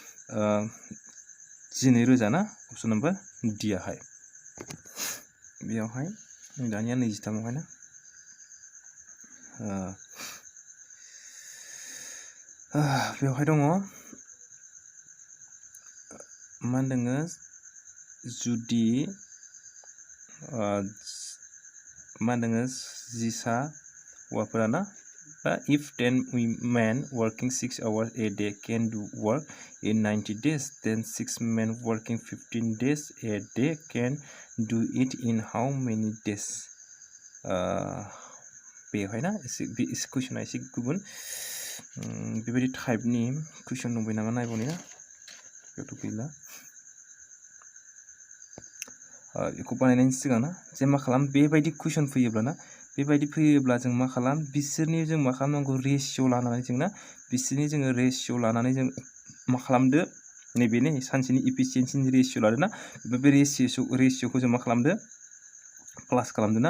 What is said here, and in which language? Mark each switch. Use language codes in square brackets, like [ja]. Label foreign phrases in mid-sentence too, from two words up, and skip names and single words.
[brx] 12000 ना अपसन नम्बर D आहाय बेयावहाय दानिया 23 आवहाय ना बेवहाय दङ मा होनदोङो जुदि मा होनदोङो जिसा हौवाफोरा ना [en] if 10 men working 6 hours a day can do work in 90 days then 6 men working 15 days a day can do it in how many days [brx] बेवहाय ना एसे कुइसना एसे गुबुन बेबायदि टाइपनि कुइसन दंबाय नामा नायबावनि ना बेयावथ' गैला बेखौ बानायनायनि सिगां ना जे मा खालाम बेबायदि कुइसन फैयोब्ला ना बेबायदि फैयोब्ला जों मा खालाम बिसोरनि जों मा खालामनांगौ रेशियो लानानै जों ना बिसोरनि जोङो रेशियो लानानै जों मा खालामदो नैबेनि सानसेनि इफिसियेन्सिनि रेशियो लादो ना बे रेशियोखौ जों मा खालामदो प्लास खालामदो ना